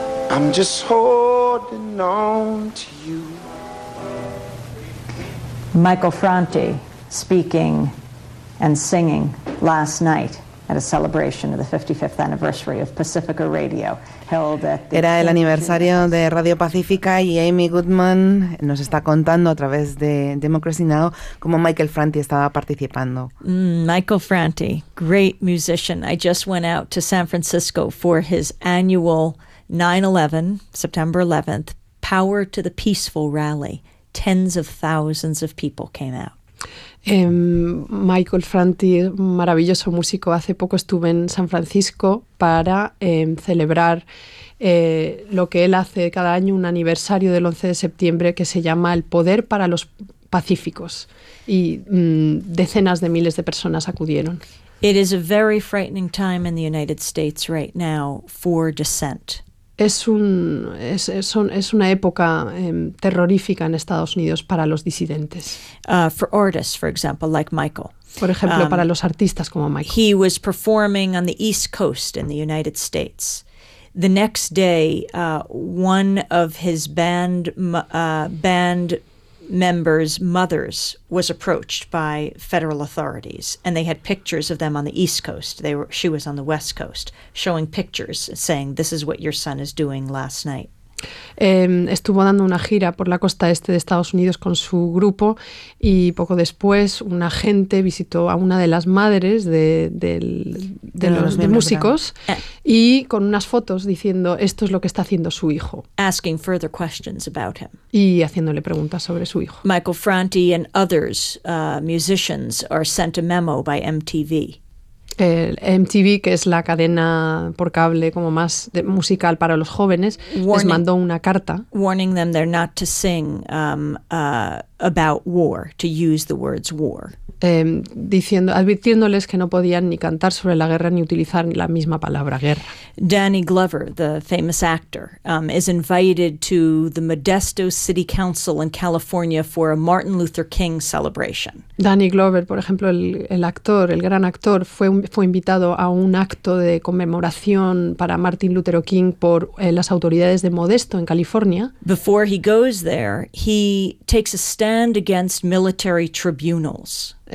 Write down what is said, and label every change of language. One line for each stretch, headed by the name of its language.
English: I'm just holding on to you. Michael Franti speaking and singing last night at a celebration of the 55th anniversary of Pacifica Radio, held at the...
Spanish: Era el aniversario de Radio Pacífica, y Amy Goodman nos está contando a través de Democracy Now cómo Michael Franti estaba participando.
English: Michael Franti, great musician. I just went out to San Francisco for his annual 9/11, September 11th, Power to the Peaceful Rally. Tens of thousands of people came out.
Spanish: Michael Franti, maravilloso músico. Hace poco estuve en San Francisco para celebrar lo que él hace cada año, un aniversario del 11 de septiembre, que se llama El Poder para los Pacíficos. Y decenas de miles de personas acudieron.
English: It is a very frightening time in the United States right now for dissent.
Spanish: Es una época terrorífica en Estados Unidos para los disidentes.
English: For artists, for example, like Michael.
Spanish: Por ejemplo, para los artistas como Michael.
English: He was performing on the East Coast in the United States. The next day, one of his band members' mothers was approached by federal authorities, and they had pictures of them on the East Coast. She was on the West Coast, showing pictures saying, "This is what your son is doing last night."
Spanish: Estuvo dando una gira por la costa este de Estados Unidos con su grupo, y poco después un agente visitó a una de las madres de los músicos, y con unas fotos diciendo, esto es lo que está haciendo su hijo,
English: asking further questions about him.
Spanish: Y haciéndole preguntas sobre su hijo.
English: Michael Franti and others musicians are sent a memo by MTV.
Spanish: MTV, que es la cadena por cable como más musical para los jóvenes, les mandó una carta.
English: Warning them they're not to sing about war, to use the words war.
Spanish: Advirtiéndoles que no podían ni cantar sobre la guerra ni utilizar la misma palabra guerra.
English: Danny Glover, the famous actor, is invited to the Modesto City Council in California for a Martin Luther King celebration.
Spanish: Danny Glover, por ejemplo, el gran actor, fue invitado a un acto de conmemoración para Martin Luther King por las autoridades de Modesto en California.
English: Before he goes there, he takes a stand against military tribunals.